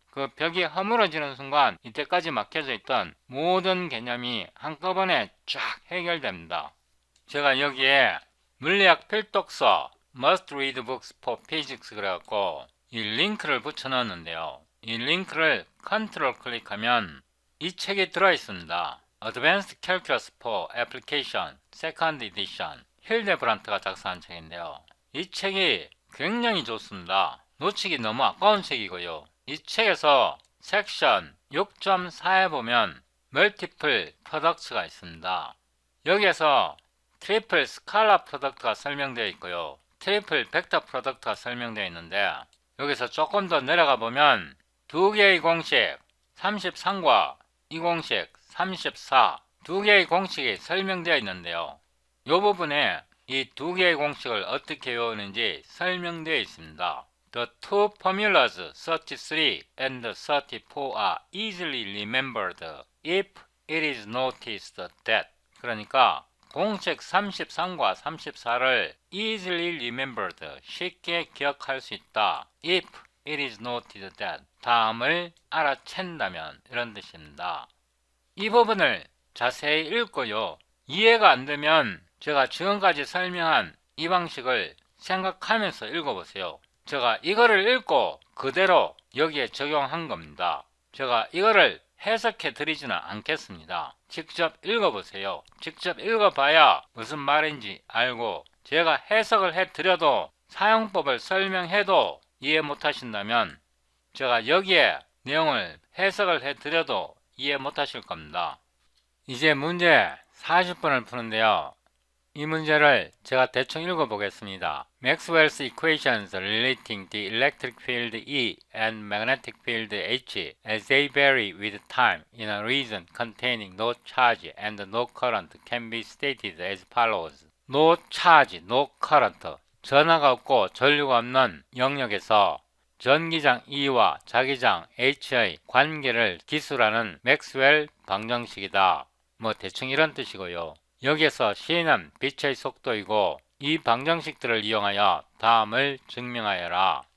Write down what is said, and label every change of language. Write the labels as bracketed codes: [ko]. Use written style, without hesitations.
[ko] 그 벽이 허물어지는 순간 이때까지 막혀져 있던 모든 개념이 한꺼번에 쫙 해결됩니다. 제가 여기에 물리학 필독서 Must Read Books for Physics 그래갖고 이 링크를 붙여 넣었는데요. 이 링크를 컨트롤 클릭하면 이 책이 들어있습니다. Advanced Calculus for Application Second Edition 힐데브란트가 작성한 책인데요. 이 책이 굉장히 좋습니다. 놓치기 너무 아까운 책이고요. 이 책에서 섹션 6.4에 보면 Multiple Products가 있습니다. 여기에서 트리플 스칼라 프로덕트가 설명되어 있고요. 트리플 벡터 프로덕트가 설명되어 있는데 여기서 조금 더 내려가 보면 두 개의 공식 33과 이 공식 34 두 개의 공식이 설명되어 있는데요. 이 부분에 이 두 개의 공식을 어떻게 외우는지 설명되어 있습니다. [en] The two formulas 33 and 34 are easily remembered if it is noticed that [ko] 그러니까 공식 33과 34를 easily remembered 쉽게 기억할 수 있다. [en] if it is noted that [ko] 다음을 알아챈다면 이런 뜻입니다. 이 부분을 자세히 읽고요. 이해가 안 되면 제가 지금까지 설명한 이 방식을 생각하면서 읽어보세요. 제가 이거를 읽고 그대로 여기에 적용한 겁니다. 제가 이거를 해석해 드리지는 않겠습니다. 직접 읽어보세요. 직접 읽어봐야 무슨 말인지 알고 제가 해석을 해 드려도 사용법을 설명해도 이해 못하신다면 제가 여기에 내용을 해석을 해 드려도 이해 못하실 겁니다. 이제 문제 40번을 푸는데요. 이 문제를 제가 대충 읽어보겠습니다. [en] Maxwell's equations relating the electric field E and magnetic field H as they vary with time in a region containing no charge and no current can be stated as follows. No charge, no current. [ko] 전하가 없고 전류가 없는 영역에서 전기장 E와 자기장 H의 관계를 기술하는 맥스웰 방정식이다. 뭐 대충 이런 뜻이고요. 여기에서 C는 빛의 속도이고 이 방정식들을 이용하여 다음을 증명하여라.